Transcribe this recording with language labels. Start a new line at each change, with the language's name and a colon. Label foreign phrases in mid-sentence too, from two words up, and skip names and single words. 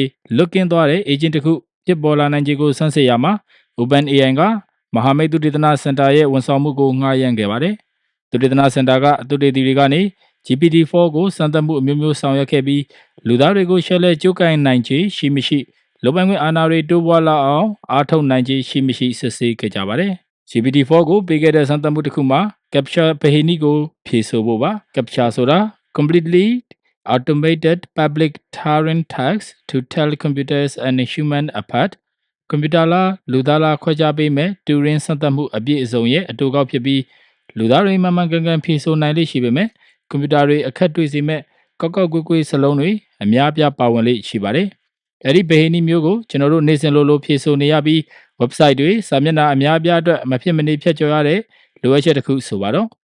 Burmese: လွတ်ကင်းသွားတဲ့ agent တစ်ခုဖြစ်ပေါ်လာနိုင်ခြေကိုစမ်းစစ်ရမှာ OpenAI ကမဟာမိတ်သုတေသနစင်တာရဲ့ဝန်ဆောင်မှုကိုငှားရမ်းခဲ့ပါတယ်။သုတေသနစင်တာကသုတေသီတွေကနေ GPT-4 ကိုစမ်းသပ်မှုအမျိုးမျိုးဆောင်ရွ က်ခဲ့ပြီးလူသားတွေကိုရှယ်လဲကြိုးကိုင်နိုင်ခြေရှိမရှိလုပ်ပိုင်ခွင့်အာဏာတွေတိုးပွားလာအောင်အားထုတ်နိုင်ခြေရှိမရှိစစ်ဆေးခဲ့ကြပါတယ်။ GPT-4 ကိုပေးခဲ့တဲ့စမ်းသ ပ်မှုတစ်ခုမှာ capture ဗဟိနည်းကိုဖြေဆိုဖို့ပါ capture ဆိုတာ
English: completely automated public Turing task to tell computers and human apart
Burmese: ကွန်ပျူတာလား လူသားလားခွဲခြားပေးမဲ့ Turing စမ်းသပ်မှုအပြည့်အစုံရဲ့အတူကောက်ဖြစ်ပြီးလူသားတွေမှန်မှန်ကန်ကန်ဖြေဆိုနိုင်လိမ့်ရှိပေမဲ့ကွန်ပျူတာတွေအခက်တွေ့စေမဲ့ကောက်ကောက်ကွေးကွေးစလုံးတွေအများအပြားပါဝင်လိမ့်ရှိပါတယ်။အဲ့ဒီဗဟိနည်းမျိုးကိုကျွန်တော်တို့နေ့စဉ်လိုဖြေဆိုနေရပြီး website တွေစာမျက်နှာအများအပြားအတွက်မဖြစ်မနေဖြတ်ကျော်ရတဲ့လိုအပ်ချက်တစ်ခုဆိုပါတော့